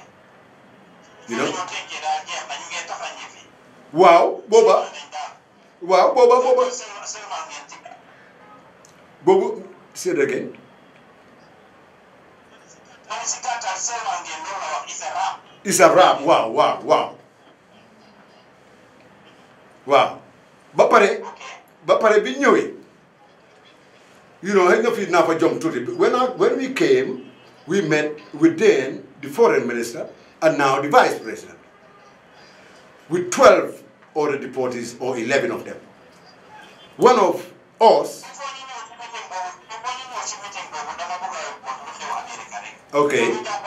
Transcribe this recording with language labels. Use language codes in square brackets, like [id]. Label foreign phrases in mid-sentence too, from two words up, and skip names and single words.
[en] You know. Wow, Boba. Wow, Boba. Boba, say it again. It's a wrap. Wow. [wo] Bapare bi ñëwé. [en] You know, I don't know if jump to it. When we came, we met with then the foreign minister and now the vice president. With 12 other deportees or 11 of them. One of us. Okay.